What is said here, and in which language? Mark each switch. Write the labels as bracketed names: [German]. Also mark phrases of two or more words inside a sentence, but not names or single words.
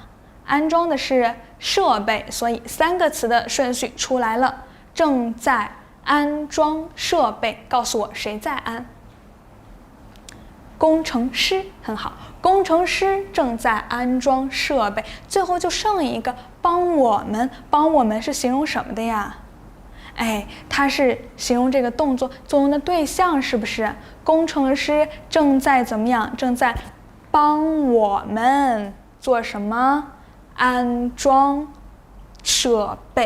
[Chinese] 安裝的是設備，所以3個詞的順序出來了。正在安裝設備，告訴我誰在安？工程師。很好，工程師正在安裝設備。最後就剩一個幫我們，幫我們是形容什麼的呀？哎，它是形容這個動作作用的對象，是不是？工程師正在怎麼樣？正在幫我們做什麼？安裝設備。